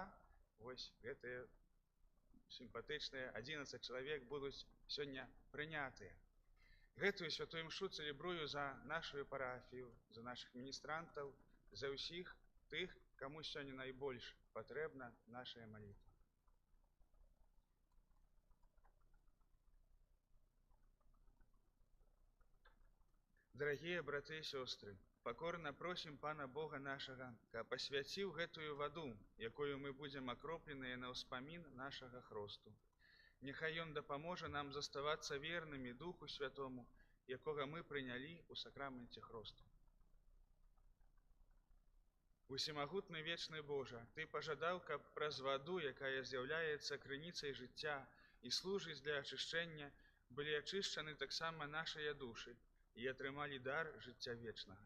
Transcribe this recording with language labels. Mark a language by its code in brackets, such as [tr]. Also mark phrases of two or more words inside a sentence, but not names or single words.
[be] Вось гэтыя сімпатычныя 11 чалавек будуць сёння прынятыя. Гэтую святую імшу цэлебрую за нашу парафію, за нашых міністрантаў, за ўсіх тых, каму сёння найбольш патрэбна нашая малітва. [ru] Дорогие браты и сестры, покорно просим [be] Пана Бога [ru] нашего, [be] каб освяціў гэтую воду, якою мы будем акропленыя на ўспамін нашага хросту. Нехай Ён дапаможа нам заставацца вернымі Духу Святому, якога мы прынялі ў сакраменце хросту. Усемагутны вечны Божа, Ты пажадаў, каб праз ваду, якая з'яўляецца крыніцай жыцця і служыць для ачышчэння, былі ачышчаны таксама нашыя душы і атрымалі дар жыцця вечнага.